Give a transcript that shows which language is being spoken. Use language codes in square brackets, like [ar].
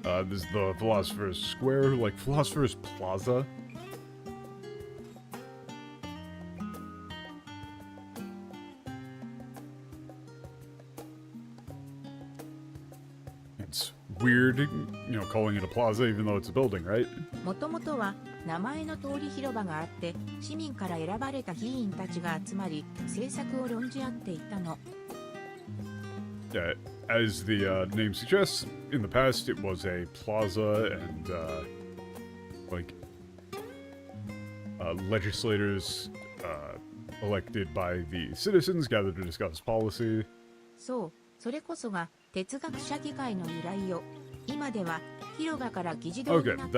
[en] is the Philosopher's Square, like Philosopher's Plaza. It's weird, you know, calling it a plaza even though it's a building, right? [ja] もともとは名前の通り広場があって、市民から選ばれた議員たちが集まり、政策を論じ合っていたの。 [en] Yeah, as the name suggests, in the past it was a plaza and, legislators elected by the citizens gathered to discuss policy. そう、それこそが哲学者議会の由来よ。今では広場から議事堂になったけれど、